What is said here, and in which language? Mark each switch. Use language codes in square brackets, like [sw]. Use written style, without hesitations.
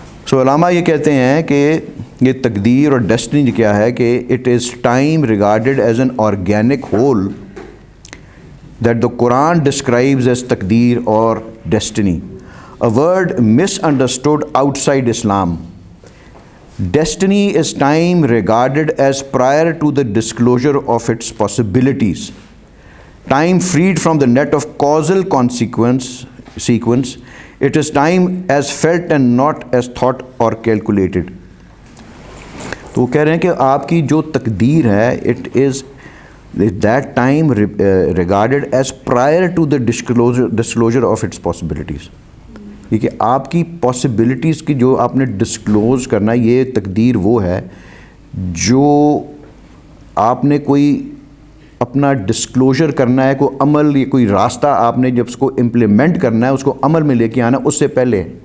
[ur] سو علامہ یہ کہتے ہیں کہ یہ تقدیر اور ڈیسٹنی کیا ہے کہ [en] It is time regarded as an organic whole that the Quran describes as تقدیر اور destiny, a word misunderstood outside Islam. Destiny is time regarded as prior to the disclosure of its possibilities. Time freed from the net of causal sequence. It is time as felt and not as thought or calculated. [ur] تو وہ کہہ رہے ہیں کہ آپ کی جو تقدیر ہے [en] it is that time regarded as prior to the disclosure of its possibilities. [ur] یہ کہ آپ کی پاسبلٹیز کی جو آپ نے ڈسکلوز کرنا ہے, یہ تقدیر وہ ہے جو آپ نے کوئی اپنا ڈسکلوجر کرنا ہے, کوئی عمل یا کوئی راستہ آپ نے جب اس کو امپلیمنٹ کرنا ہے, اس کو عمل میں لے کے آنا اس سے پہلے.